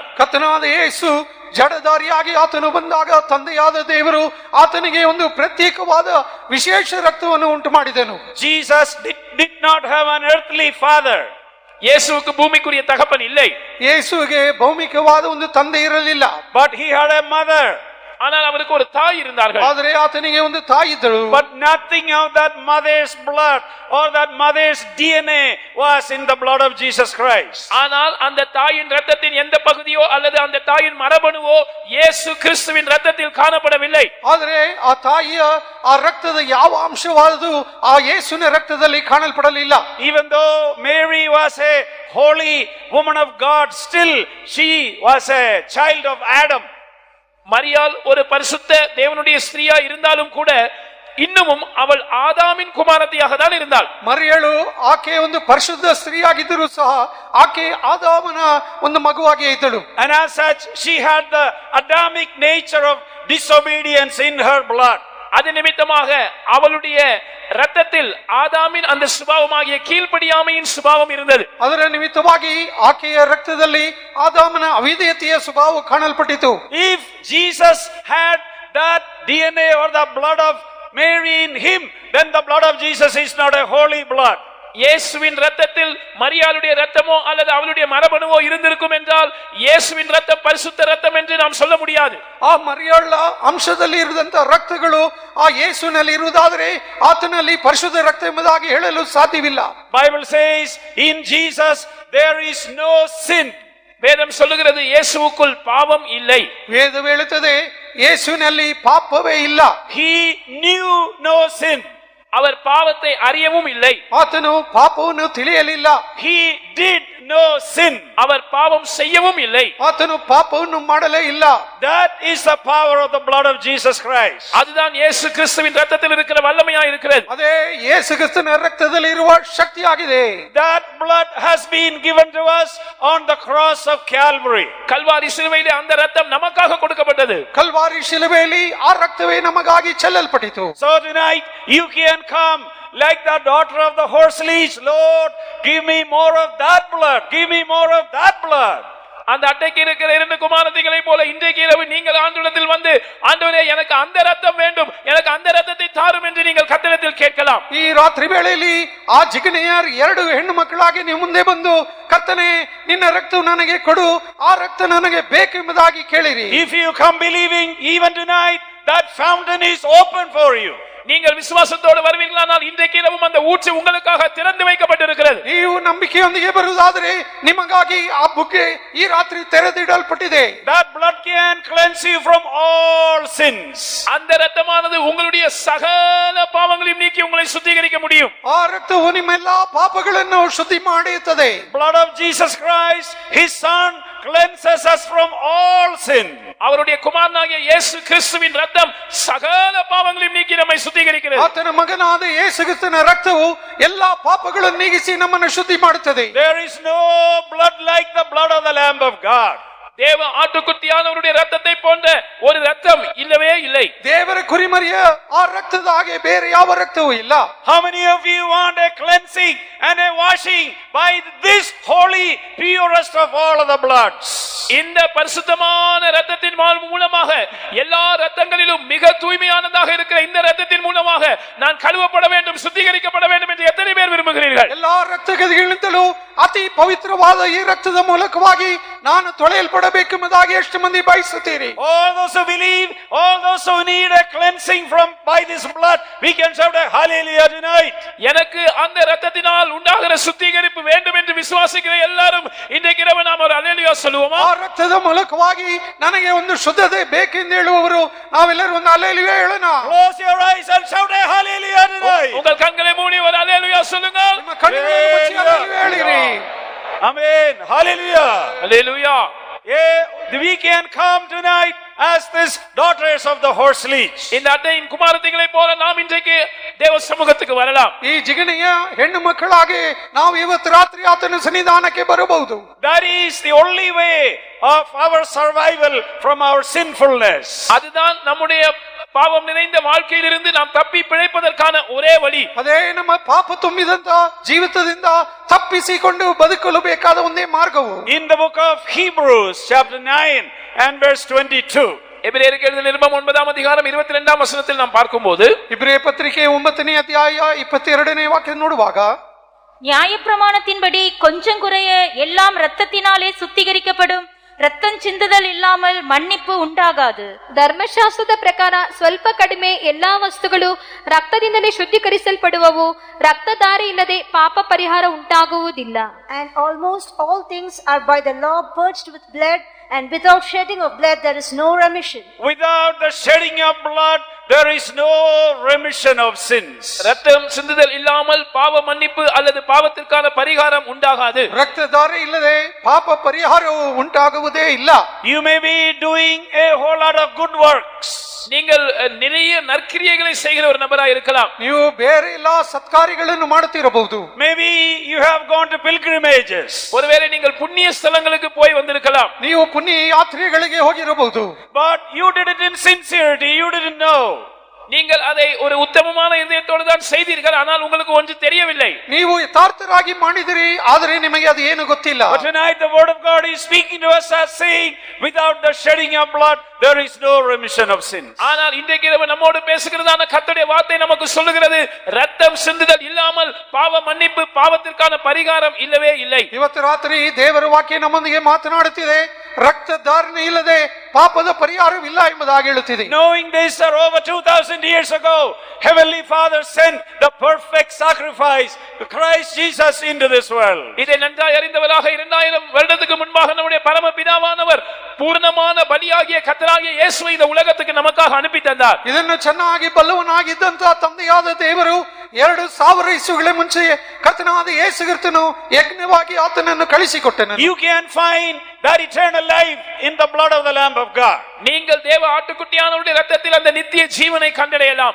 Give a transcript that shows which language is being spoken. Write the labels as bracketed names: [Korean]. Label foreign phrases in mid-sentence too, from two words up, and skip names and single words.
[Kannada] ಕರ್ತನಾದ ಯೇಸು ಜಡಧಾರಿಯಾಗಿ ಆತನು ಬಂದಾಗ ತಂದೆಯಾದ ದೇವರು ಆತನಿಗೆ ಒಂದು ಪ್ರತ್ಯೇಕವಾದ ವಿಶೇಷ ರಕ್ತವನ್ನು ಉಂಟು ಮಾಡಿದನು. [English] Jesus did not have an earthly father. [Tamil] இயேசுவுக்கு பூமிக்குரிய தகப்பன் இல்லை. [Kannada] ಯೇಸುವಿಗೆ ಭೌಮಿಕವಾದ ಒಂದು ತಂದೆ ಇರಲಿಲ್ಲ. [English] But he had a mother. [Tamil] ஆனால் அவருக்கு ஒரு தாய் இருந்தார்கள். [Kannada] ಆದರೆ ಆತನಿಗೆ ಒಂದು ತಾಯಿ ಇದ್ದಳು. [English] But nothing of that mother's blood or that mother's DNA was in the blood of Jesus Christ. [Tamil] ஆனால் அந்த தாயின் இரத்தத்தின் எந்த பகுதியோ அல்லது அந்த தாயின் மரபணுவோ இயேசு கிறிஸ்துவின் இரத்தத்தில் காணப்படவில்லை. [Kannada] ಆದರೆ ಆ ತಾಯಿಯ ಆ ರಕ್ತದ ಯಾವ ಅಂಶವಾದರೂ ಆ ಯೇಸುವಿನ ರಕ್ತದಲ್ಲಿ ಕಾಣಲ್ಪಡಲಿಲ್ಲ. [English] Even though Mary was a holy woman of God, still she was a child of Adam. [Tamil] மரியாள் ஒரு பரிசுத்த தேவனுடைய ஸ்திரீயா இருந்தாலும் கூட இன்னமும் அவள் ஆதாமின் குமாரத்தியாக தான் இருந்தாள். [Kannada] ಮರಿಯಳು ಆಕೆ ಒಂದು ಪರಿಶುದ್ಧ ಸ್ತ್ರೀಯಾಗಿದ್ದರೂ ಸಹ ಆಕೆ ಆದಾಮನ ಒಂದು ಮಗುವಾಗಿ ಇದ್ದಳು. [English] And as such she had the Adamic nature of disobedience in her blood. [Tamil] அது நிமித்தமாக அவளுடைய இரத்தத்தில் ஆதாமின் அந்த சுபாவமாகிய கீழ்ப்படியாமையின் சுபாவம் இருந்தது. [Kannada] ಅದರ ನಿಮಿತ್ತವಾಗಿ ಆಕೆಯ ರಕ್ತದಲ್ಲಿ ಆದಾಮನ ಅವಿಧೇಯತೆಯ ಸ್ವಭಾವ ಕಾಣಲ್ಪಟ್ಟಿತು. [English] If Jesus had that DNA or the blood of Mary in him, then the blood of Jesus is not a holy blood. [Tamil] இயேசுவின் இரத்தத்தில் மரியாளுடைய இரத்தமோ அல்லது அவளுடைய மரபணுவோ இருந்திருக்கும் என்றால் இயேசுவின் இரத்தம் பரிசுத்த இரத்தம் என்று நாம் சொல்ல முடியாது. [Kannada] ಆ ಮರಿಯಳ ಅಂಶದಲ್ಲಿ ಇರುವಂತ ರಕ್ತಗಳು ಆ ಯೇಸುವಿನಲ್ಲಿ ಇರುವುದಾದರೆ ಆತನಲ್ಲಿ ಪರಿಶುದ್ಧ ರಕ್ತ ಎಂಬುದಾಗಿ ಹೇಳಲು ಸಾಧ್ಯವಿಲ್ಲ. [English] Bible says in Jesus there is no sin. [Tamil] வேதம் சொல்லுகிறது இயேசுவுக்குள் பாவம் இல்லை. [Kannada] ವೇದ ಹೇಳುತ್ತದೆ ಯೇಸುವಿನಲ್ಲಿ ಪಾಪವೇ ಇಲ್ಲ. [English] He knew no sin. [Tamil] அவர் பாவத்தை அறியவும் இல்லை. [Kannada] ಆತನು ಪಾಪವನ್ನು ತಿಳಿಯಲಿಲ್ಲ. [English] He did no sin. [Tamil] அவர் பாவம் செய்யவும் இல்லை. [Kannada] ಆತನು ಪಾಪವನ್ನು ಮಾಡಲೇ ಇಲ್ಲ. [English] That is the power of the blood of Jesus Christ. [Tamil] அதுதான் இயேசு கிறிஸ்துவின் இரத்தத்தில் இருக்கிற வல்லமையா இருக்கிறது. [Kannada] ಅದೇ ಯೇಸು ಕ್ರಿಸ್ತನ ರಕ್ತದಲ್ಲಿ ಇರುವ ಶಕ್ತಿಯಾಗಿದೆ. [English] That blood has been given to us on the cross of Calvary. [Tamil] கல்வாரி சிலுவையிலே அந்த இரத்தம் நமக்காக கொடுக்கப்பட்டது. [Kannada] ಕಲ್ವಾರಿ ಶಿಲುಬೆಯಲ್ಲಿ ಆ ರಕ್ತವೇ ನಮಗಾಗಿ ಚೆಲ್ಲಲ್ಪಟ್ಟಿತು. [English] So tonight you can come like the daughter of the horse leech. Lord, give me more of that blood. Give me more of that blood. [Tamil] அந்த அட்டைக்கு இருக்கிற இரண்டு குமாரத்திகளை போல இன்றைக்கு இரவு நீங்கள் ஆண்டவரிடத்தில் வந்து ஆண்டவரே எனக்கு அந்த இரத்தம் வேண்டும், எனக்கு அந்த இரத்தத்தை தாரும் என்று நீங்கள் கர்த்தரிடத்தில் கேட்கலாம். [Kannada] ಈ ರಾತ್ರಿ ವೇಳೆಯಲ್ಲಿ ಆ ಜಿಗಣೆಯರ್ ಎರಡು ಹೆಣ್ಣು ಮಕ್ಕಳಾಗಿ ನೀವು ಮುಂದೆ ಬಂದು ಕರ್ತನೇ ನಿನ್ನ ರಕ್ತವು ನನಗೆ ಕೊಡು, ಆ ರಕ್ತ ನನಗೆ ಬೇಕೆಂಬುದಾಗಿ ಕೇಳಿರಿ. [English] If you come believing even tonight, that fountain is open for you. [Tamil] நீங்கள் விசுவாசத்தோடு வருவீர்களானால் இன்றைக்கு இரவும் அந்த ஊற்று உங்களுக்காக திறந்து வைக்கப்பட்டிருக்கிறது. [Kannada] ನೀವು ನಂಬಿಕೆಯೊಂದಿಗೆ ಬರುವುದಾದರೆ ನಿಮಗಾಗಿ ಆ ಬುಗ್ಗೆ ಈ ರಾತ್ರಿ ತೆರೆದಿಡಲ್ಪಟ್ಟಿದೆ. [English] That blood can cleanse you from all sins. [Tamil] அந்த இரத்தமானது உங்களுடைய சகல பாவங்களையும் நீக்கி உங்களை சுத்திகரிக்க முடியும். [Kannada] ಆ ರಕ್ತವು ನಿಮ್ಮೆಲ್ಲಾ ಪಾಪಗಳನ್ನು ಶುದ್ಧಿ ಮಾಡುತ್ತದೆ. [English] Blood of Jesus Christ, his son, cleanses us from all sin. [Tamil] அவருடைய குமாரனாகிய இயேசு கிறிஸ்துவின் இரத்தம் சகல பாவங்களையும் நீக்கி நம்மை சுத்திகரிக்கிறது. [Kannada] ಆತನ ಮಗನಾದ ಯೇಸು ಕ್ರಿಸ್ತನ ರಕ್ತವು ಎಲ್ಲಾ ಪಾಪಗಳನ್ನು ನೀಗಿಸಿ ನಮ್ಮನ್ನು ಶುದ್ಧಿ ಮಾಡುತ್ತದೆ. [English] There is no blood like the blood of the Lamb of God. [Tamil] தேவ ஆட்டுக்குட்டியானவருடைய இரத்தத்தை போன்ற ஒரு ரத்தம் இல்லவே இல்லை. [Kannada] ದೇವರ ಕುರಿಮರಿಯ ಆ ರಕ್ತದ ಹಾಗೆ ಬೇರೆ ಯಾವ ರಕ್ತವೂ ಇಲ್ಲ. [English] How many of you want a cleansing and a washing by this holy purest of all of the bloods? [Tamil] இந்த பரிசுத்தமான இரத்தத்தின் மூலமாக எல்லா இரத்தங்களிலும் மிக தூய்மையானதாக இருக்கிற இந்த இரத்தத்தின் மூலமாக நான் கழுவப்பட வேண்டும், சுத்திகரிக்கப்பட வேண்டும் என்று எத்தனை பேர் விரும்புகிறீர்கள்? [Kannada] ಎಲ್ಲಾ ರಕ್ತಗಳಿಗಿಂತಲೂ ಅತಿ ಪವಿತ್ರವಾದ ಈ ರಕ್ತದ ಮೂಲಕವಾಗಿ ನಾನು ತೊಳೆಯಲ್ಪಡಬೇಕೆಂಬುದಾಗಿ ಎಷ್ಟು ಮಂದಿ ಬಯಸುತ್ತೀರಿ? [English] All those who believe, all those who need a cleansing from by this blood, we can shout a hallelujah tonight. [Tamil] எனக்கு அந்த இரத்தத்தினால் உண்டாகிற சுத்திகரிப்பு வேண்டும் என்று விசுவாசிக்கிற எல்லாரும் இன்றைக்கு இரவு நாம் ஒரு அல்லேலூயா சொல்லுவோமா? [Kannada] ಆ ರಕ್ತದ ಮೂಲಕವಾಗಿ ನನಗೆ ಒಂದು ಶುದ್ಧತೆ ಬೇಕೆಂದು ಹೇಳುವವರು ನಾವೆಲ್ಲರೂ ಒಂದು ಹಲ್ಲೆಲೂಯಾ ಹೇಳೋಣ. [English] Close your eyes and shout a hallelujah tonight. [Tamil] உங்கள் கண்களை மூடி ஒரு அல்லேலூயா சொல்லுங்கள். [Kannada] ನಿಮ್ಮ ಕಣ್ಣುಗಳನ್ನು ಮುಚ್ಚಿ ಹಲ್ಲೆಲೂಯಾ ಹೇಳಿರಿ. [English] Amen. Hallelujah. [Tamil] அல்லேலூயா. [English] We can come tonight as this daughters of the horse leech. [Tamil] இந்த அட்டையின் குமாரத்திகளை போல நாம் இன்றைக்கு தேவ சமூகத்துக்கு வரலாம். [Kannada] ಈ ಜಿಗಣೆಯ ಹೆಣ್ಣು ಮಕ್ಕಳಾಗಿ ನಾವು ಇವತ್ತು ರಾತ್ರಿ ಆತನ ಸನ್ನಿಧಾನಕ್ಕೆ ಬರಬಹುದು. [English] That is the only way of our survival from our sinfulness. [Tamil] அதுதான் நம்முடைய பாவம் நிறைந்த வாழ்க்கையிலிருந்து நாம் தப்பி பிழைப்பதற்கான ஒரே வழி. [Kannada] ಅದೇ ನಮ್ಮ ಪಾಪ ತುಂಬಿದಂತ ಜೀವಿತದಿಂದ ತಪ್ಪಿಸಿಕೊಂಡು ಬದುಕಲು ಬೇಕಾದ ಒಂದೇ ಮಾರ್ಗವು. [English] In the book of Hebrews chapter 9 and verse 22. [Tamil] எபிரேயருக்கு எழுதின நிருபம் 9ஆம் அதிகாரம் 22ஆம் வசனத்தில் நாம் பார்க்கும்போது [Kannada] ಇಬ್ರಿಯ ಪತ್ರಿಕೆ 9ನೇ ಅಧ್ಯಾಯ 22ನೇ ವಾಕ್ಯ ನೋಡುವಾಗ [Tamil] நியாயப்பிரமாணத்தின்படி கொஞ்சம் குறைய எல்லாம் இரத்தத்தினாலே சுத்திகரிக்கப்படும், ரத்தம் சிந்துதல் இல்லாமல் மன்னிப்பு ಉಂಟಾಗಾದು. [Kannada] ಧರ್ಮಶಾಸ್ತ್ರದ ಪ್ರಕಾರ ಸ್ವಲ್ಪ ಕಡಿಮೆ ಎಲ್ಲಾ ವಸ್ತುಗಳು ರಕ್ತದಿಂದಲೇ ಶುದ್ಧೀಕರಿಸಲ್ಪಡುವವು, ರಕ್ತಧಾರೆ ಇಲ್ಲದೆ ಪಾಪ ಪರಿಹಾರ ಉಂಟಾಗುವುದಿಲ್ಲ. [English] And almost all things are by the law purged with blood, and without shedding of blood there is no remission. Without the shedding of blood there is no remission of sins. [Tamil] ரத்தம் சிந்துதல் இல்லாமல் பாவ மன்னிப்பு அல்லது பாவத்திற்கான பரிகாரம் உண்டாகாது. [Kannada] ರಕ್ತಧಾರೆ ಇಲ್ಲದೆ ಪಾಪ ಪರಿಹಾರವು ಉಂಟಾಗುವುದೇ ಇಲ್ಲ. [English] You may be doing a whole lot of good works. [Tamil] நீங்கள் நிறைய நற்கிரியைகளை செய்கிற ஒரு நபராக இருக்கலாம். [Kannada] ನೀವು ಬೇರೆ ಎಲ್ಲ ಸತ್ಕಾರ್ಯಗಳನ್ನು ಮಾಡುತ್ತಿರಬಹುದು. [English] Maybe you have gone to pilgrimages. [Tamil] ஒருவேளை நீங்கள் புண்ணிய ஸ்தலங்களுக்கு போய் வந்திருக்கலாம். [Kannada] ನೀವು ಪುಣ್ಯ ಯಾತ್ರೆಗಳಿಗೆ ಹೋಗಿರಬಹುದು. [English] But you did it in sincerity, you didn't know. [Tamil] நீங்கள் அதை ஒரு உத்தமமான இதயத்தோடு தான் செய்தீர்கள், ஆனால் உங்களுக்கு ஒன்று தெரியவில்லை. [Kannada] ನೀವು ಯಥಾರ್ಥರಾಗಿ ಮಾಡಿದಿರಿ, ಆದರೆ ನಿಮಗೆ ಅದು ಏನು ಗೊತ್ತಿಲ್ಲ. [English] But tonight the word of God is speaking to us as saying, without the shedding of blood there is no remission of sins. [Tamil] ஆனால் இன்றைக்கு இரவு நம்மோடு பேசுகிறதான கர்த்தருடைய வார்த்தை நமக்கு சொல்லுகிறது, ரத்தம் சிந்துதல் இல்லாமல் பாவ மன்னிப்பு, பாவத்திற்கான பரிகாரம் இல்லவே இல்லை. [Kannada] ಇವತ್ತು ರಾತ್ರಿ ದೇವರ ವಾಕ್ಯ ನಮ್ಮೊಂದಿಗೆ ಮಾತನಾಡುತ್ತಿದೆ, ರಕ್ತ ಧಾರಣೆ ಇಲ್ಲದೆ ಪಾಪದ ಪರಿಹಾರವಿಲ್ಲ ಎಂಬುದಾಗಿ ಹೇಳುತ್ತಿದೆ. [English] Knowing this, that over 2000 years ago Heavenly Father sent the perfect sacrifice, Christ Jesus, into this world. [Tamil] இதை நன்றாய் அறிந்தவராக 2000 வருடத்துக்கு முன்பாக நம்முடைய பரம பிதாவானவர் பூர்ணமான பலியாகிய கர்த்தராகிய இயேசுவை இந்த உலகத்துக்கு நமக்காக அனுப்பி தந்தார். [Kannada] ಇದನ್ನು ಚೆನ್ನಾಗಿ ಬಲ್ಲವನಾಗಿದ್ದಂತಹ ತಂದೆಯಾದ ದೇವರು 2000 ಇಸುಗಳ ಮುಂಚೆ ಕರ್ತನಾದ ಯೇಸು ಕ್ರಿಸ್ತನು ಯಜ್ಞವಾಗಿ ಆತನನ್ನು ಕಳಿಸಿಕೊಟ್ಟನು. [English] You can find that eternal life in the blood of the Lamb of God. [Tamil] நீங்கள் தேவ ஆட்டுக்குட்டியானவருடைய இரத்தத்தில் அந்த நித்திய ஜீவனை கண்டடையலாம்.